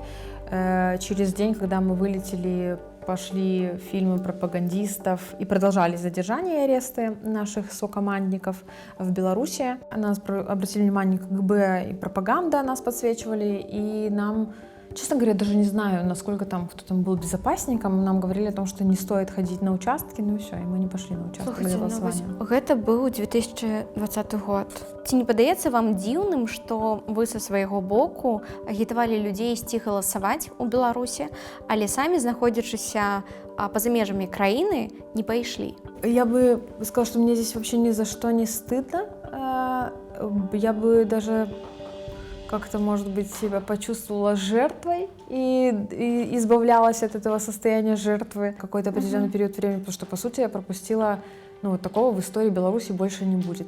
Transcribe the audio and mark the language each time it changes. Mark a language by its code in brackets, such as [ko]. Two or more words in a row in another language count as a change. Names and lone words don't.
[ru] Через день, когда мы вылетели, пошли фильмы пропагандистов и продолжали задержание и аресты наших сокомандников в Беларуси. Нас обратили внимание КГБ и пропаганда, нас подсвечивали, и нам, честно говоря, даже не знаю, насколько там кто там был безопасником, нам говорили о том, что не стоит ходить на участки, ну и все, и мы не пошли на участки для голосования. [be] Гэта быў 2020 год. Ці не падаецца вам дзіўным, што вы са свайго боку агітавалі людзей ісці галасаваць у Беларусі, але самі, знаходзячыся па-за межамі краіны, не пайшлі? [ru] Я бы сказала, что мне здесь вообще ни за что не стыдно. Я бы даже как-то, может быть, себя почувствовала жертвой и избавлялась от этого состояния жертвы какой-то определенный период времени, потому что, по сути, я пропустила, ну, вот такого в истории Беларуси больше не будет.